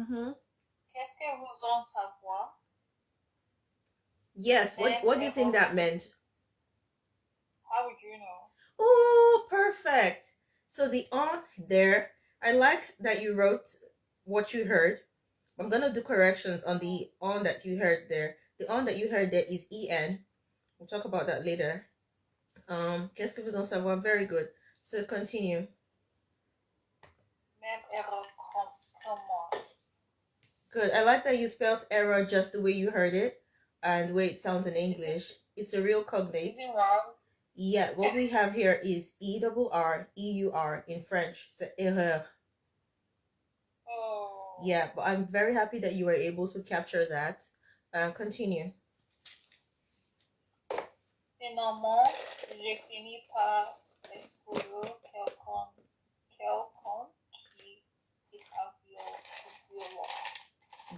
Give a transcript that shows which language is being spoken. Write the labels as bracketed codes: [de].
[fr] Qu'est-ce que vous en savoir? [en] Yes, what do you think that meant? How would you know? Oh, perfect. So the on there, I like that you wrote what you heard. I'm gonna do corrections on the on that you heard there. The on that you heard there is en. We'll talk about that later. [fr] Qu'est-ce que vous en savoir? [en] Very good. So continue. [fr] Même erreur comme moi. [en] Good. I like that you spelled error just the way you heard it and the way it sounds in English. It's a real cognate. Is it wrong? Yeah, what we have here is ERREUR in French. It's erreur. Oh. Yeah, but I'm very happy that you were able to capture that. Continue. [fr] Finalement, j'ai fini par épouser quelqu'un qui est violent.